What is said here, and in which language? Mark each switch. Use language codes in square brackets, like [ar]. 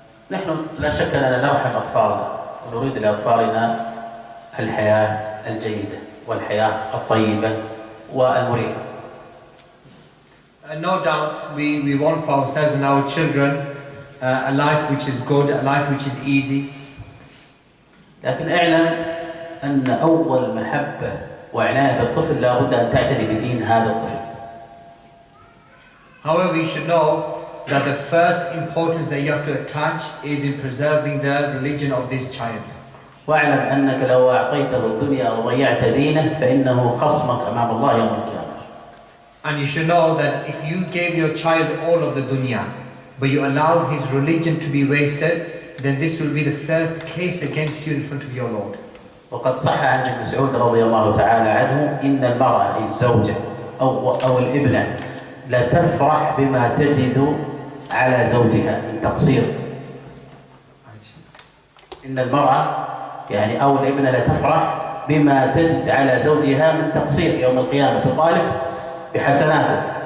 [ar] نحن لا شك أننا نرحم أطفالنا ونريد لأطفالنا الحياة الجيدة والحياة الطيبة والمريحة. [en] No doubt we want for ourselves and our children a life which is good, a life which is easy. [ar] لكن اعلم أن أول محبة وعناية بالطفل لا بد أن تعتني بدين هذا الطفل. [en] However, you should know that the first importance that you have to attach is in preserving the religion of this child. [ar] واعلم أنك لو أعطيته الدنيا وضيعت دينه فإنه خصمك أمام الله يوم القيامة. [en] And you should know that if you gave your child all of the dunya, but you allowed his religion to be wasted, then this will be the first case against you in front of your Lord. [ar] وقد صح عن ابن مسعود رضي الله تعالى عنه إن المرأة الزوجة أو الابنة لا تفرح بما تجد على زوجها من تقصير. إن المرأة يعني أو الابنة لا تفرح بما تجد على زوجها من تقصير يوم القيامة تطالب بحسناته.